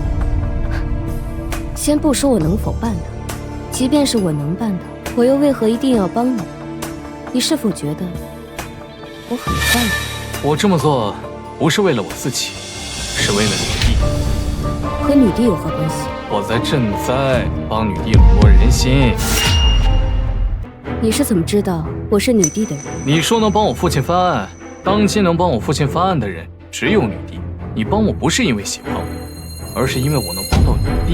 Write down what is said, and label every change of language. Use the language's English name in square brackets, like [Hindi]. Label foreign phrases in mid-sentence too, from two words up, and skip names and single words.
[Chinese] 先不说我能否办的，即便是我能办的，我又为何一定要帮你？你是否覺得我很坏？我這麼做不是為了我自己，是為了女帝。和女帝有何關係？我在賑災，幫女帝籠絡人心。你是怎麼知道我是女帝的人？你說能幫我父親翻案，當今能幫我父親翻案的人只有女帝。你幫我不是因為喜歡我，而是因為我能幫到女帝。